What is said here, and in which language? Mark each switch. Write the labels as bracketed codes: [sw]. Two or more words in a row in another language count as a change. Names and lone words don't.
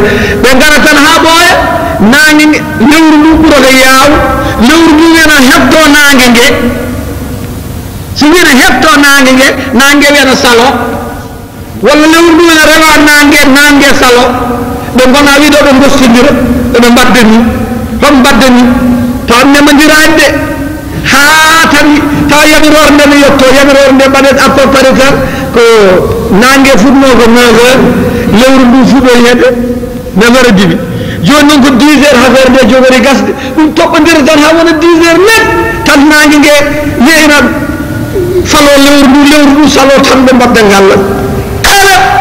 [ff] ɓe gara tan ha ɓooya nangue lewru ndu ɓurata yaaw lewru ndu wiyana hebto nangue ngue so wiyana hebto nangue wiyana salo walla lewru ndu wiyana rewa nangue salo ɓe gona wiiɗo ɓe gostodira ɓeɓe mbadda ni hoɓe mbadda ni taw ndemodirani de ha tan taw yamirore nde mi yetto yamirore nde mbaɗen [fr] à peu près [ff] tan ko nangue fuɗno ko 9 heures lewru ndu fuɗo heeɓe 9 heures dibi joni noon ko 10 heures affaire nde jogori gasde ɗum toɓɓodira tan ha wona 10 [fr] heures net [ff] tan nangue ngue yeyna falo lewru ndu salo tan ɓe mbadda ngalla kala